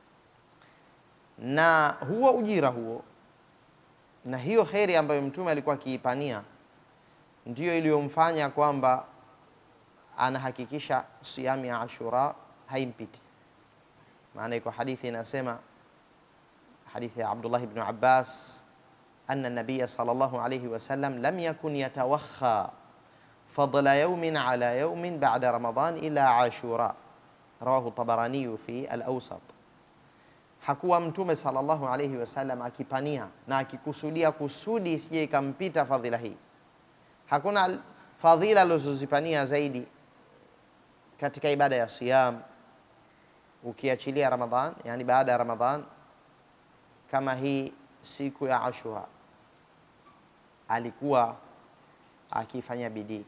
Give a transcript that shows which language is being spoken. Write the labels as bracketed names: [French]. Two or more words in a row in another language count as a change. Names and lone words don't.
[Swahili] Na huo ujira huo na hiyo kheri ambayo Mtume alikuwa akiipania ndiyo iliyomfanya kwamba anahakikisha siamu ya Ashura haimpiti. Maana iko hadithi inasema, hadithi ya Abdullah ibn Abbas, [Arabic] أن النبي صلى الله عليه وسلم لم يكن يتوخى فضل يوم على يوم بعد رمضان إلا عاشوراء رواه الطبراني في الأوسط. [Swahili] Hakuwa Mtume [Arabic] صلى الله عليه وسلم [Swahili] akipania na akikusudia kusudi isije ikampita fadhila hii. Hakuna fadhila alizozipania zaidi katika ibada ya siyam ukiachilia Ramadhan, yani baada ya Ramadhan, kama hii siku ya Ashura alikuwa akifanya bidii.